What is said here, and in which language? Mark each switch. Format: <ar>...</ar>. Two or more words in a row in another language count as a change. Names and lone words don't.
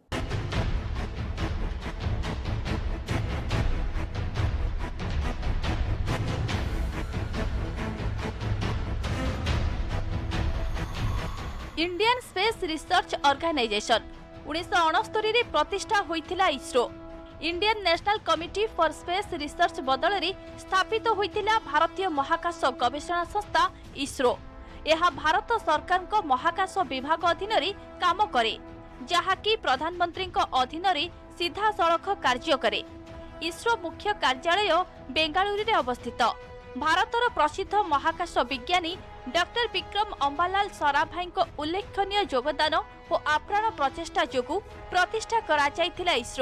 <en>Indian Space Research Organisation</en> <or>1969 ରେ ପ୍ରତିଷ୍ଠା ହୋଇଥିଲା ଇସରୋ।</or> <en>Indian National Committee for Space Research</en> <or>ବଦଳ ସ୍ଥାପିତ ହୋଇଥିଲା ଭାରତୀୟ ମହାକାଶ ଗବେଷଣା ସଂସ୍ଥା ଇସରୋ। ଏହା ଭାରତ ସରकारଙ୍କ ମହାକାଶ ବିଭାଗ ଅଧୀନରେ କାମ କରେ, ଯାହାକି ପ୍ରଧାନମନ୍ତ୍ରୀଙ୍କ ଅଧୀନରେ ସିଧାସଳଖ କାର୍ଯ୍ୟ କରେ। ଇସ୍ରୋ ମୁଖ୍ୟ କାର୍ଯ୍ୟାଳୟ ବେଙ୍ଗାଲୁରୁରେ ଅବସ୍ଥିତ। ଭାରତର ପ୍ରସିଦ୍ଧ ମହାକାଶ ବିଜ୍ଞାନୀ ଡକ୍ଟର ବିକ୍ରମ ଅମ୍ବାଲାଲ ସରାଭାଇଙ୍କ ଉଲ୍ଲେଖନୀୟ ଯୋଗଦାନ ଓ ଆପ୍ରାଣ ପ୍ରଚେଷ୍ଟା ଯୋଗୁଁ ପ୍ରତିଷ୍ଠା କରାଯାଇଥିଲା ଇସ୍ରୋ।</or>